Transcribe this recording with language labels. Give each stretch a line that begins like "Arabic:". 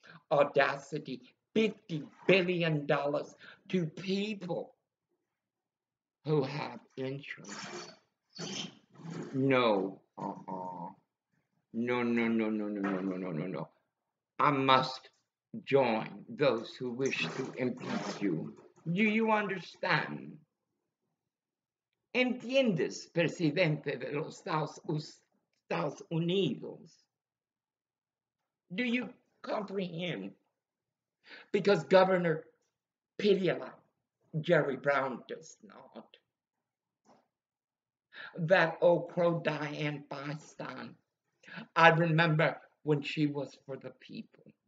English: Audacity, $50 billion to people who have insurance. No, no, no, no, no, no, no, no, no, no, no. I must join those who wish to impeach you. Do you understand?
Spanish: ¿Entiendes, presidente de los Estados Unidos?
English: Do you comprehend? Because Governor Pidilla, Jerry Brown does not. That old crow Diane Feinstein, I remember when she was for the people.